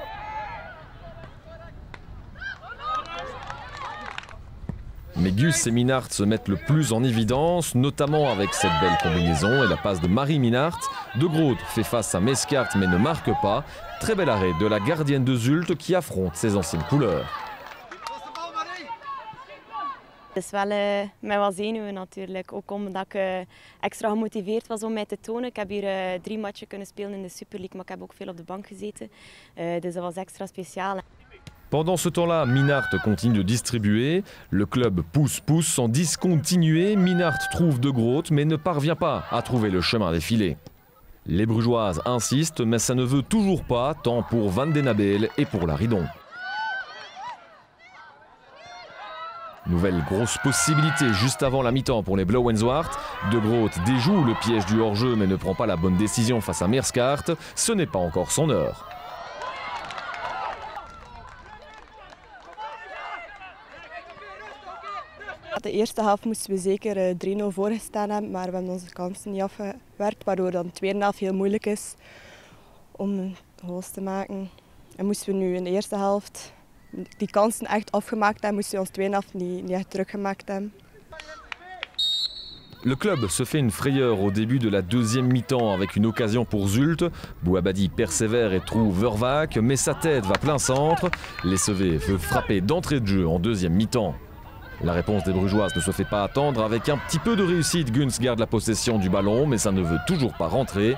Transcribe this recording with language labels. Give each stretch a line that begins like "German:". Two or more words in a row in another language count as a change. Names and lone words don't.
French: Mais Gus et Minnaert se mettent le plus en évidence, notamment avec cette belle combinaison et la passe de Marie Minnaert. De Groot fait face à Mescart mais ne marque pas. Très bel arrêt de la gardienne de Zulte qui affronte ses anciennes couleurs.
Dutch: Het is wel met wat zenuwen natuurlijk, ook omdat ik extra gemotiveerd was om mij te tonen. Ik heb hier 3 matchen kunnen spelen in de Super League, maar ik heb ook veel op de bank gezeten. Dus dat was extra speciaal.
French: Pendant ce temps-là, Minnaert continue de distribuer. Le club pousse sans discontinuer. Minnaert trouve De Groot mais ne parvient pas à trouver le chemin des filets. Les Brugeoises insistent mais ça ne veut toujours pas, tant pour Van den Abel et pour Laridon. Nouvelle grosse possibilité juste avant la mi-temps pour les Blauwenzwart. De Groot déjoue le piège du hors-jeu mais ne prend pas la bonne décision face à Meerskaart. Ce n'est pas encore son heure.
Dutch: De eerste helft moesten we zeker 3-0 voorgestaan hebben, maar we hebben onze kansen niet afgewerkt, waardoor dan de tweede helft heel moeilijk is om goals te maken. En moesten we nu in de eerste helft die kansen echt afgemaakt hebben, moesten we ons tweede helft niet echt teruggemaakt hebben.
French: Le club se fait une frayeur au début de la deuxième mi-temps avec une occasion pour Zulte. Bouabadi persévère et trouve Vervaak, mais sa tête va plein centre. Les Sevets veut frapper d'entrée de jeu en deuxième mi-temps. La réponse des Brugeoises ne se fait pas attendre. Avec un petit peu de réussite, Guns garde la possession du ballon, mais ça ne veut toujours pas rentrer.